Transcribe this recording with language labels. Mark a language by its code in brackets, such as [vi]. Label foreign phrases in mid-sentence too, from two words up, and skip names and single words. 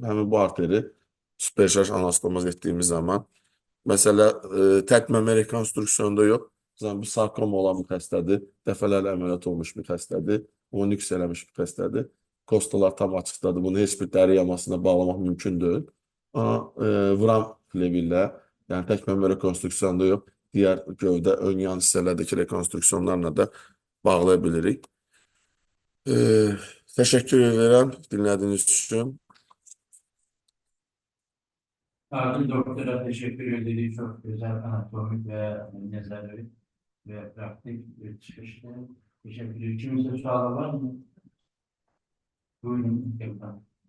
[az] Həmin bu arteri superşarj anastomoz etdiyimiz zaman məsələ tək məmə rekonstruksiyonda yox, bir sarkoma olan bir xəstədir, dəfələrlə əməliyyat olmuş bir xəstədir, onu nüks eləmiş bir xəstədir. Kostalar tam açıqdadır. Bunu heç bir dəri yamasına bağlamaq mümkün deyil. Amma vram flebi ilə, yəni tək məmə rekonstruksiyonda yox, digər gövdə ön yan hissələrdəki rekonstruksiyonlarla da bağlaya bilirik. [tr] Teşekkür ederim dinlediğiniz için. Artin doktora teşekkür ederiz. Çok güzel anatomik ve nezareti ve praktik bir çıkıştı. Teşekkür ederim. Kimse sualı var mı? Buyurun. Efendim.